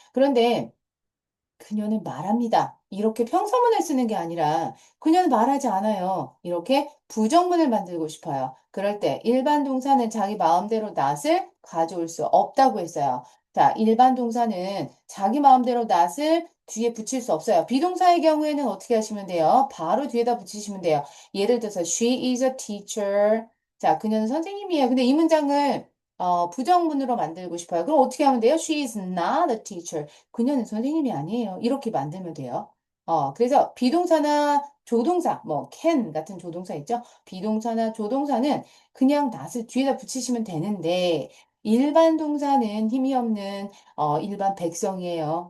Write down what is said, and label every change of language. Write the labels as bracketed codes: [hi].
[ko] 그런데 그녀는 말합니다. 이렇게 평서문을 쓰는 게 아니라 그녀는 말하지 않아요. 이렇게 부정문을 만들고 싶어요. 그럴 때 일반 동사는 자기 마음대로 not을 가져올 수 없다고 했어요. 자, 일반 동사는 자기 마음대로 not을 뒤에 붙일 수 없어요. 비동사의 경우에는 어떻게 하시면 돼요? 바로 뒤에다 붙이시면 돼요. 예를 들어서 [en] she is a teacher. [ko] 자, 그녀는 선생님이에요. 근데 이 문장을 부정문으로 만들고 싶어요. 그럼 어떻게 하면 돼요? [en] She is not a teacher. [ko] 그녀는 선생님이 아니에요. 이렇게 만들면 돼요. 그래서 비동사나 조동사, 뭐 can 같은 조동사 있죠? 비동사나 조동사는 그냥 not을 뒤에다 붙이시면 되는데 일반 동사는 힘이 없는 일반 백성이에요.